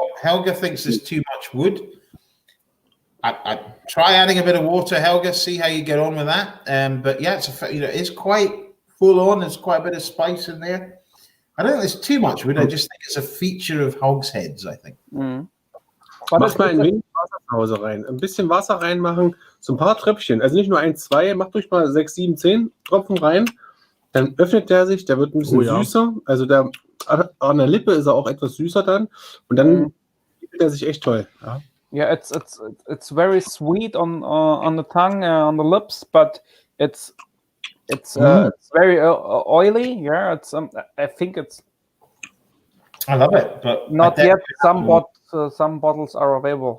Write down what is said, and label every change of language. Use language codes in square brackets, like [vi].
[en] Helga thinks there's too much wood. I try adding a bit of water, Helga. See how you get on with that. But yeah, it's quite full on. There's quite a bit of spice in there. I don't think there's too much wood. I just think it's a feature of hogsheads, I think. [de] Mach mal ein wenig Wasser rein. Ein bisschen Wasser reinmachen, so ein paar Tröpfchen. Also nicht nur 1, 2, macht ruhig mal 6, 7, 10 Tropfen rein. Dann öffnet der sich, der wird ein bisschen süßer. Also an der Lippe ist er auch etwas süßer dann. Und dann gibt er sich echt toll. Ja. [en] Yeah, it's very sweet on the tongue, on the lips, but it's very oily. Yeah, it's I think it's. I love it, but not yet. Some bottles are available.